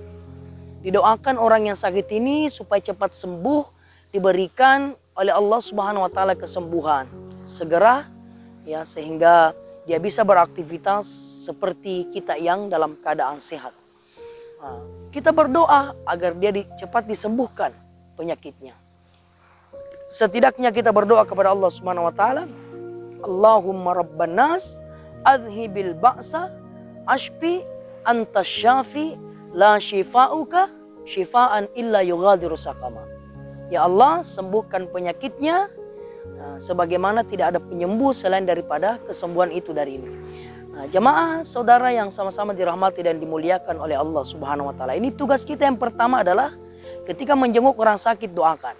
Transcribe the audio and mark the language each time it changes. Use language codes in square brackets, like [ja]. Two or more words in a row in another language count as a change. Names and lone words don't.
[id] Didoakan orang yang sakit ini supaya cepat sembuh, diberikan oleh Allah [ar] سبحانه وتعالى [id] kesembuhan segera, ya, sehingga dia bisa beraktivitas seperti kita yang dalam keadaan sehat. Nah, kita berdoa agar dia cepat disembuhkan penyakitnya. Setidaknya kita berdoa kepada Allah [ar] سبحانه وتعالى, اللهم رب الناس أذهب البأس اشف أنت الشافي لا شفاؤك شفاء إلا يغادر سقما. [id] Ya Allah, sembuhkan penyakitnya sebagaimana tidak ada penyembuh selain daripada kesembuhan itu darimu. Jemaah saudara yang sama-sama dirahmati dan dimuliakan oleh Allah [ar] سبحانه وتعالى. [id] Ini tugas kita yang pertama adalah ketika menjenguk orang sakit, doakan.